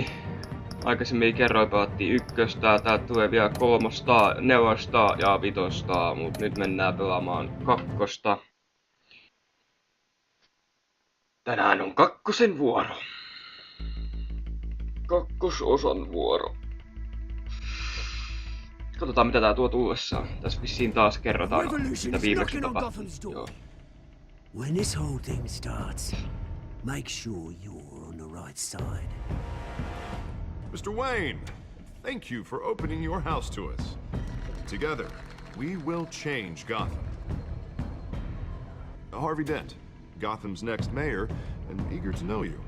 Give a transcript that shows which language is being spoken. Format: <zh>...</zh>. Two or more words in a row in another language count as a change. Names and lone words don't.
<fi>Aikaisemmin kerroin pelattiin 1, täältä tulee vielä 3, 4 ja 5, mut nyt mennään pelaamaan 2. Tänään on 2 vuoro. 2 vuoro. Katsotaan mitä tää tuo tullessaan. Tässä vissiin taas kerrotaan mitä viimeksi tapahtui.</fi> <en>When this whole thing starts, make sure you're on the right side. Mr. Wayne, thank you for opening your house to us. Together, we will change Gotham. Harvey Dent, Gotham's next mayor, and eager to know you.</en>